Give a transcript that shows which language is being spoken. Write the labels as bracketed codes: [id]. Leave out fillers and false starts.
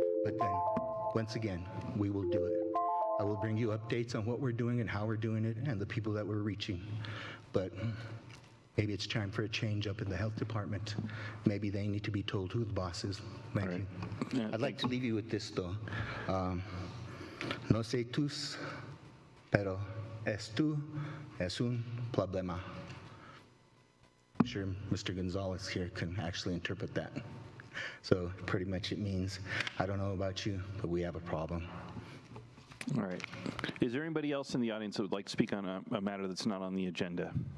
[en] But then, once again, we will do it. I will bring you updates on what we're doing and how we're doing it and the people that we're reaching. But maybe it's time for a change up in the health department. Maybe they need to be told who the boss is. Thank you. Yeah, I'd like to leave you with this, though. [es] No sé tus, pero esto es un problema. [en] I'm sure Mr. Gonzalez here can actually interpret that. So pretty much it means, I don't know about you, but we have a problem. All right. Is there anybody else in the audience that would like to speak on a matter that's not on the agenda?